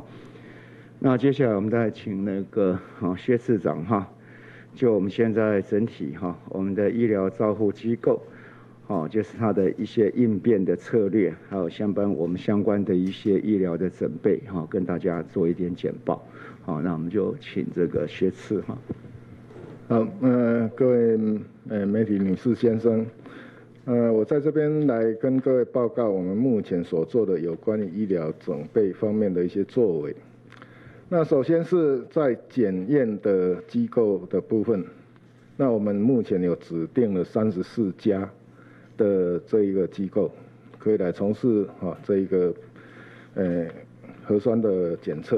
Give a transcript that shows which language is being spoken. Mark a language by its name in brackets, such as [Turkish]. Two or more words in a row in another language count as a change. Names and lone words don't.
[Chinese] 那接下來我們再請那個薛次長就我們現在整體我們的醫療照護機構就是它的一些應變的策略，還有我們相關的一些醫療的準備跟大家做一點簡報。那我們就請這個薛次好，各位媒體女士先生，我在這邊來跟各位報告我們目前所做的有關於醫療準備方面的一些作為。那首先是在檢驗的機構的部分，那我們目前有指定了34家的這一個機構，可以來從事這一個核酸的檢測。